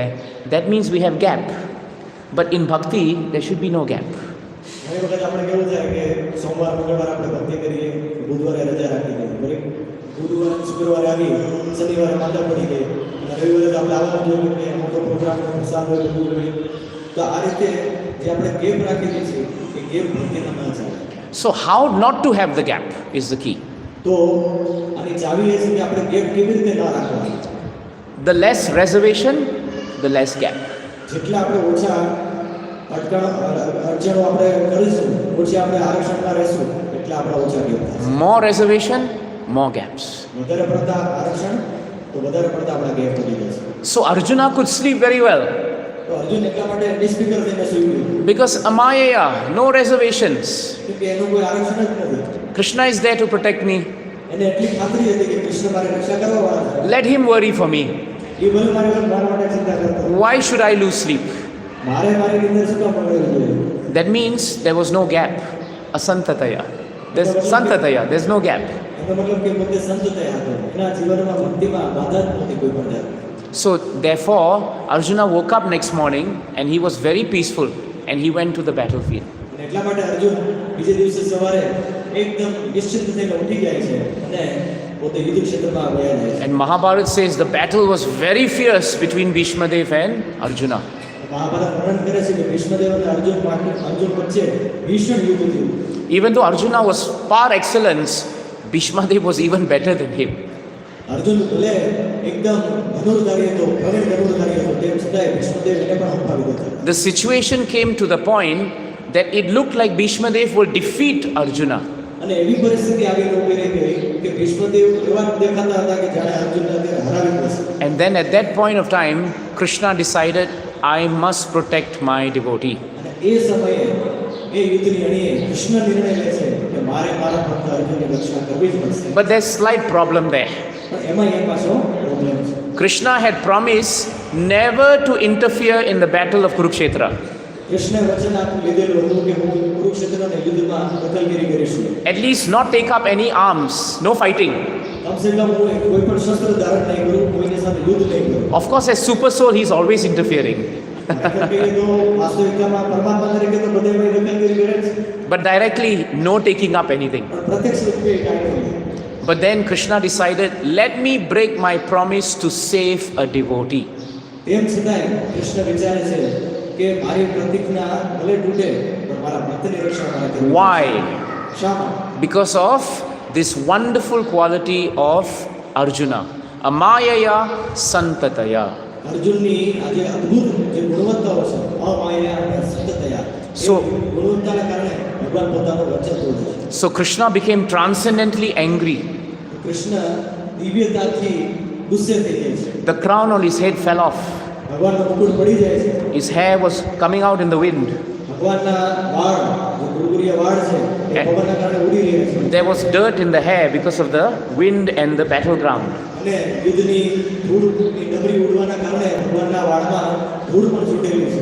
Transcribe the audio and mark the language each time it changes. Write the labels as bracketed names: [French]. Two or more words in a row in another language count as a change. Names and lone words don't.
[English] That means we have gap. But in bhakti, there should be no gap. [Gujarati] ઘણી વખત આપણે કેવું થાય કે સોમવાર મંગળવાર આપણે ભક્તિ કરીએ, બુધવારે રજા રાખી દઈએ, બરાબર? બુધવારે શુક્રવારે આવી, શનિવારે માતા પડી ગઈ, અને રવિવારે આપણે આવવાનું જોઈએ કે મોટો પ્રોગ્રામ પ્રસાદ હોય બધું હોય. તો આ રીતે જે આપણે ગેપ રાખી દઈએ છીએ એ ગેપ ભક્તિના ના ચાલે. [English] So how not to have the gap is the key. [Gujarati] તો આની ચાવી એ છે કે આપણે ગેપ કેવી રીતે ના રાખવા. [English] The less reservation, the less gap. [Gujarati] જેટલા આપણે ઓછા અડચણો આપણે કરીશું, ઓછી આપણે આરક્ષણમાં રહેશું, એટલા આપણા ઓછા ગેપ થશે. [English] More reservation, more gaps. [Gujarati] વધારે પડતા આરક્ષણ તો વધારે પડતા આપણા ગેપ વધી જશે. [English] So Arjuna could sleep very well [Gujarati] તો અર્જુન એટલા માટે નિષ્ફિકર થઈને સૂઈ ગયો [English] because amayaya, no reservations. [Gujarati] કે એનું કોઈ આરક્ષણ જ નથી. [English] Krishna is there to protect me. [Gujarati] એને એટલી ખાતરી હતી કે કૃષ્ણ મારી રક્ષા કરવા વાળા છે. [English] Let him worry for me. [Gujarati] એ ભલે મારા માટે ચિંતા કરતો. [English] Why should I lose sleep? [Gujarati] મારે મારી નિંદર શું કામ કરવી જોઈએ? [English] That means there was no gap. Asantataya. There's santataya. There's no gap. [Gujarati] એનો મતલબ કે પોતે સંત થયા હતો. એના જીવનમાં ભક્તિમાં બાધા જ નહોતી કોઈ પણ જાતની. [English] So therefore, Arjuna woke up next morning and he was very peaceful and he went to the battlefield. [Gujarati] અને એટલા માટે અર્જુન બીજે દિવસે સવારે એકદમ નિશ્ચિત થઈને ઉઠી જાય છે અને પોતે યુદ્ધ ક્ષેત્રમાં ગયા જાય છે. [English] And Mahabharata says the battle was very fierce between Bhishmadev and Arjuna. [Gujarati] મહાભારત વર્ણન કરે છે કે ભીષ્મદેવ અને અર્જુન વચ્ચે ભીષણ યુદ્ધ થયું. [English] Even though Arjuna was par excellence, Bhishmadev was even better than him. [Gujarati] અર્જુન ભલે એકદમ ધનુર્ધારી હતો, પ્રવીણ ધનુર્ધારી હતો, તેમ છતાંય ભીષ્મદેવ એને પણ હંફાવી દેતા. [English] The situation came to the point that it looked like Bhishmadev would defeat Arjuna. [Gujarati] અને એવી પરિસ્થિતિ આવીને ઊભી રહી ગઈ કે ભીષ્મદેવ એવા દેખાતા હતા કે જાણે અર્જુનને અત્યારે હરાવી દેશે. [English] And then at that point of time, Krishna decided, I must protect my devotee. [Gujarati] અને એ સમયે એ યુદ્ધની અણીએ કૃષ્ણ નિર્ણય લે છે કે મારે મારા ભક્ત અર્જુનની રક્ષા કરવી જ પડશે. [English] But there's slight problem there. [Gujarati] પણ એમાં એ પાછો પ્રોબ્લેમ છે. [English] Krishna had promised never to interfere in the battle of Kurukshetra. [Gujarati] કૃષ્ણે વચન લીધેલું હતું કે હું કુરુક્ષેત્રના યુદ્ધમાં દખલગીરી કરીશ. [English] At least not take up any arms, no fighting. [Gujarati] કમસે કમ હું કોઈ પણ શસ્ત્ર ધારણ નહીં કરું, કોઈની સાથે યુદ્ધ નહીં કરું. [English] Of course, as super soul, he's always interfering. [Gujarati] વાસ્તવિકતામાં પરમાત્મા તરીકે તો બધે દખલગીરી કરે છે. [English] But directly, no taking up anything. [Gujarati] પણ પ્રત્યક્ષ રૂપે કાંઈ નહીં. [English] But then Krishna decided, let me break my promise to save a devotee. [Gujarati] તેમ છતાંય કૃષ્ણ વિચારે છે કે મારી પ્રતિજ્ઞા ભલે તૂટે પણ મારા ભક્તની રક્ષા મારે કરવી. [English] Why? [Gujarati] શા માટે? [English] Because of this wonderful quality of Arjuna. [Sanskrit] अमायया सन्ततया. [Gujarati] અર્જુનની આ જે અદ્ભુત જે ગુણવત્તાઓ છે અમાયા અને સંતતયા [English] So, [Gujarati] ગુણવત્તાના કારણે ભગવાન પોતાનો વચન તોડે છે. [English] so Krishna became transcendently angry. [Gujarati] કૃષ્ણ દિવ્યતાથી ગુસ્સે થઈ જાય છે. [English] The crown on his head fell off. [Gujarati] ભગવાનનો મુકુટ પડી જાય છે. [English] His hair was coming out in the wind. [Gujarati] ભગવાનના વાળ જે ગુરગુરિયા વાળ છે એ પવનના કારણે ઉડી રહ્યા છે. [English] There was dirt in the hair because of the wind and the battleground. [Gujarati] અને યુદ્ધની ધૂળની ડમરી ઉડવાના કારણે ભગવાનના વાળમાં ધૂળ પણ છૂટેલી છે.